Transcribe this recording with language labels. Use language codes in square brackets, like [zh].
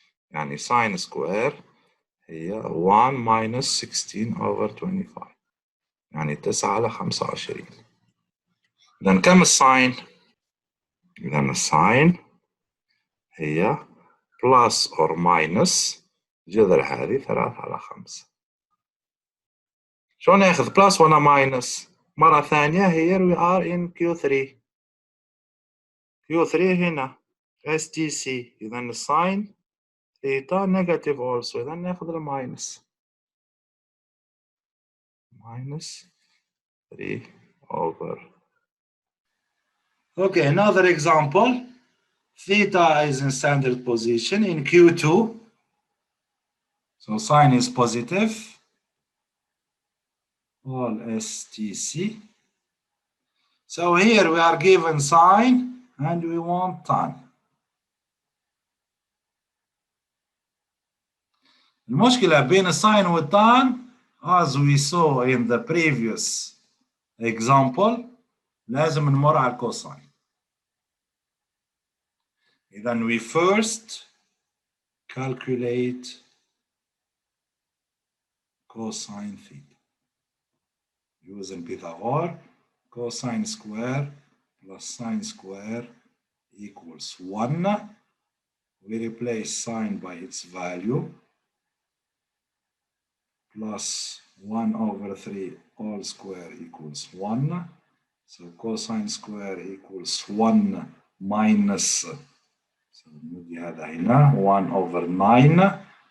[ar] يعني ساين سكوير هي 1 minus 16/25، يعني 9/25. إذن كم الساين؟ إذن الساين هي plus or minus جذر هذه 3/5. شلون ناخذ plus ولا minus؟ مرة ثانية [en] here we are in Q3. [ar] Q3 هنا STC. إذن الساين ثيتا negative also. إذن ناخذ الماينس minus 3/. [en] Okay, another example. Theta is in standard position in Q2. So sine is positive. All STC. So here we are given sine and we want tan. [ar] المشكلة بين الساين والتان [en] as we saw in the previous example [ar] لازم نمر على الكوساين. إذن [en] we first calculate cosine theta using Pythagorean. Cosine square plus sine square equals 1. We replace sine by its value, plus 1/3 all square equals 1. So cosine square equals 1 minus So [ar] نودي هذا هنا 1 over 9.